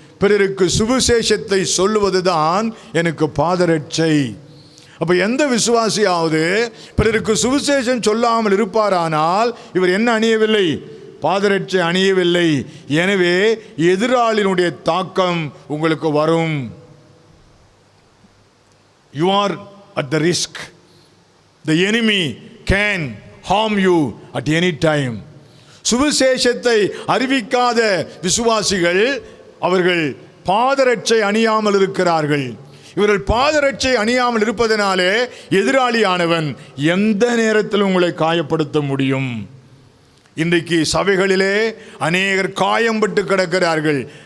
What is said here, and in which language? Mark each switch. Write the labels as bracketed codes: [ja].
[ta] பிறருக்கு சுவிசேஷத்தை சொல்லுவதுதான் எனக்கு பாதரட்சை. அப்போ எந்த விசுவாசியாவது பிறருக்கு சுவிசேஷம் சொல்லாமல் இருப்பாரானால் இவர் என்ன அணியவில்லை? பாதரட்சை அணியவில்லை. எனவே எதிராளியினுடைய தாக்கம் உங்களுக்கு வரும். [en] You are at the risk. The enemy can harm you at any time. [ta] சுவிசேஷத்தை அறிவிக்காத விசுவாசிகள் அவர்கள் பாதரட்சை அணியாமல் இருக்கிறார்கள். இவர்கள் பாதரட்சை அணியாமல் இருப்பதனாலே எதிராளியானவன் எந்த நேரத்தில் உங்களை காயப்படுத்த முடியும். இன்றைக்கு சபைகளிலே அநேகர் காயம்பட்டு கிடக்கிறார்கள்.